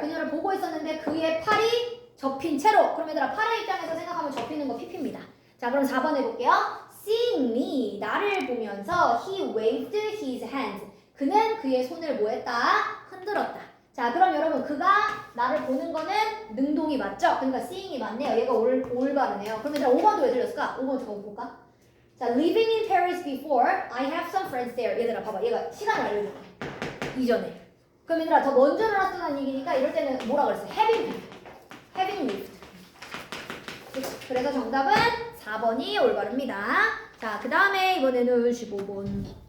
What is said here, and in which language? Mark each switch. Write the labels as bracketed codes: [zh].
[ko] 그녀를 보고 있었는데 그의 팔이 접힌 채로. 그럼 얘들아, 팔의 입장에서 생각하면 접히는 거 PP입니다. 자, 그럼 4번 해볼게요. [en] Seeing me, [ko] 나를 보면서 [en] he waved his hand. [ko] 그는 그의 손을 뭐했다? 흔들었다. 자, 그럼 여러분, 그가 나를 보는 거는 능동이 맞죠? 그러니까 seeing이 맞네요. 얘가 올바르네요. 그럼 얘들아, 5번도 왜 틀렸을까? 5번 적어볼까? [en] 자, living in Paris before, I have some friends there. [ko] 얘들아, 봐봐. 얘가 시간을 알려줘. 이전에. 그럼 얘들아, 더 먼저 일어났다는 얘기니까 이럴 때는 뭐라 그랬어? [en] having lived. [ko] 그래서 정답은 4번이 올바릅니다. 자, 그 다음에 이번에는 15번.